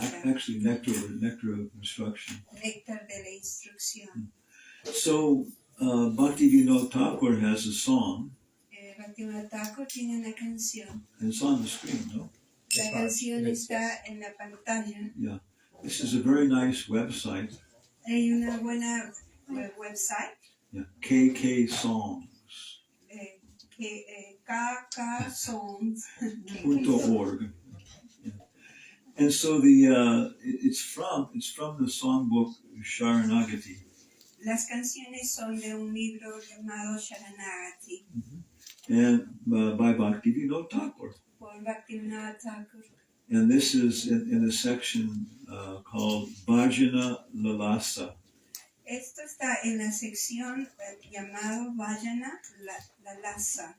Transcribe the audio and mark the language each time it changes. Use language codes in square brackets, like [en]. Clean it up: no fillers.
[en] Well, actually, nectar of instruction. [es] Néctar de la instrucción. [en] So, Bhaktivinoda Thakur has a song. [es] Bhaktivinoda Thakur tiene una canción. [en] And it's on the screen, no? [es] La canción está en la pantalla. [en] Yeah. This is a very nice website. [es] Hay una buena website. [en] Yeah. KK Songs. KKSongs.org. Yeah. And so it's from the songbook Sharanagati. [es] Las canciones son de un libro llamado Sharanagati. [en] Mm-hmm. And by Bhaktivinoda Thakur. [es] Por Bhaktivinoda Thakur. [en] And this is in a section called Bhajana Lalasa. [es] Esto está en la sección llamado Bhajana Lalasa.